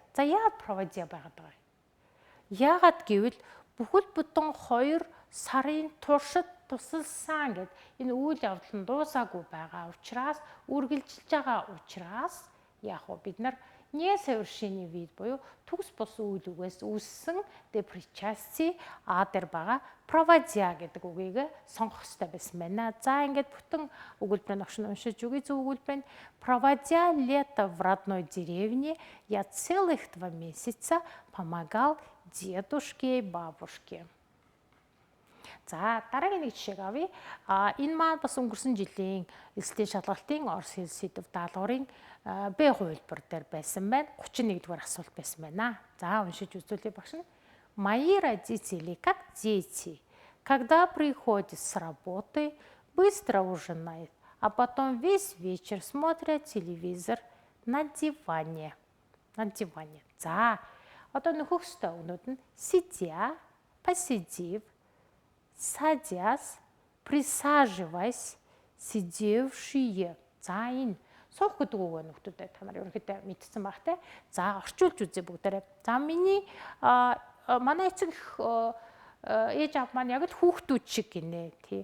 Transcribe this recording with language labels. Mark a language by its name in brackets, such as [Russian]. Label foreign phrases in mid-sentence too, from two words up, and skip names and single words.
[Mongolian] За яагаад проводя байгаад байгаа юм? Яагаад гэвэл бүхэл бүтэн 2 сарын туршид тусалсан гэд энэ үйл явдал нь дуусаагүй байгаа учраас үргэлжилж байгаа учраас яг уу бид нар [Russian] несовершенный вид [Mongolian] буюу төгс бус үйл үгээс үүссэн депричастие А дээр байгаа проводя гэдэг үгийг сонгох хэрэгтэй байсан байна. За ингээд бүтэн өгүүлбэрийн огшин уншиж үгүй зөв өгүүлбэр нь [Russian] проводя лето в родной деревне я целых 2 месяца помогал дедушке и бабушке. [Mongolian] За дараагийн нэг жишээг авъя. Энэ маань бас өнгөрсөн жилийн элсэлтийн шалгалтын орос хэл сэдв даалгаврын Б хувилбар дээр байсан байна. 31-р асуулт байсан байна. За уншиж үзүүлье багш нь. [Russian] Мои родители как дети. Когда приходят с работы, быстро ужинают, а потом весь вечер смотрят телевизор на диване. На диване. [Mongolian] За одоо нөхөх ёстой өгнүүд нь [Russian] сидя, посидев, садясь, присаживаясь, сидевшие. [Mongolian] За энэ суух гэдэг үг нөхдүүдээ та нар ерөнхийдөө мэдсэн баг те. За орчуулж үзье бүгдээрээ. За миний манай эцэг ээж аав маань яг л хүүхдүүд шиг гинэ тий.